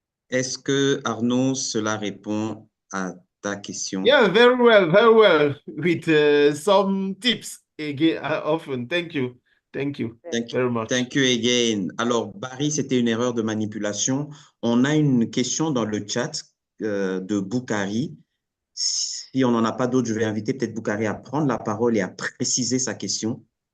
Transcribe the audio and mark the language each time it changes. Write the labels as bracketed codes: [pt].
[fr] Est-ce que, Arnaud, cela répond à ta question? [en] Yeah, very well, with some tips again, often. Thank you very much. Thank you again. [fr] Alors, Barry, c'était une erreur de manipulation. On a une question dans le chat de Boukari. Si on n'en a pas d'autres, je vais inviter peut-être Boukari à prendre la parole et à préciser sa question.